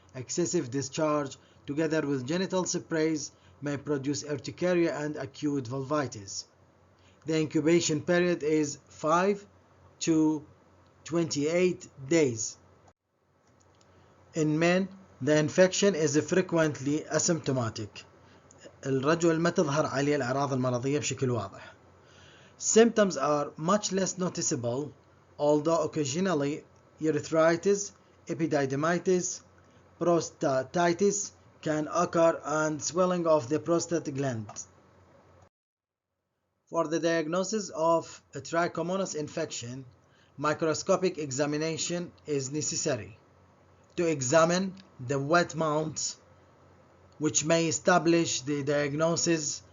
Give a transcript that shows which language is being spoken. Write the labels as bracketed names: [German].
[English] Excessive discharge together with genital sprays may produce urticaria and acute vulvitis. The incubation period is 5 to 28 days. In men, the infection is frequently asymptomatic. [Arabic] الرجل ما تظهر عليه الأعراض المرضية بشكل واضح. [English] Symptoms are much less noticeable, although occasionally urethritis, epididymitis, prostatitis can occur and swelling of the prostate gland. For the diagnosis of a trichomonas infection, microscopic examination is necessary to examine the wet mounts, which may establish the diagnosis